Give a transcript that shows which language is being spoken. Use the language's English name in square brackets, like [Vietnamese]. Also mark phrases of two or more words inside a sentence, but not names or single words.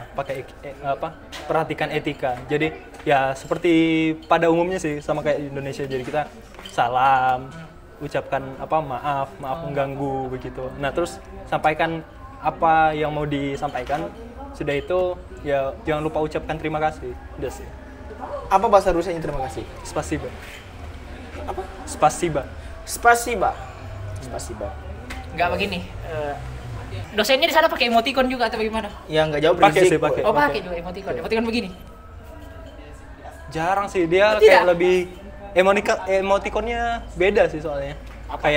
[Indonesian] Pakai perhatikan etika. Jadi ya seperti pada umumnya sih sama kayak di Indonesia. Jadi kita salam, ucapkan maaf mengganggu begitu. Nah, terus sampaikan apa yang mau disampaikan. Sudah itu ya jangan lupa ucapkan terima kasih. Udah sih. Apa bahasa Rusianya terima kasih? Spasiba. Apa? Spasiba. Spasiba. Enggak begini. Dosennya di sana pakai emoticon juga atau bagaimana? Ya nggak jauh Pakai berisik. sih, pakai. Oh, pakai juga emoticon. Emoticon begini. Jarang sih, dia Oh, tidak? kayak lebih emoticonnya beda sih soalnya. Kayak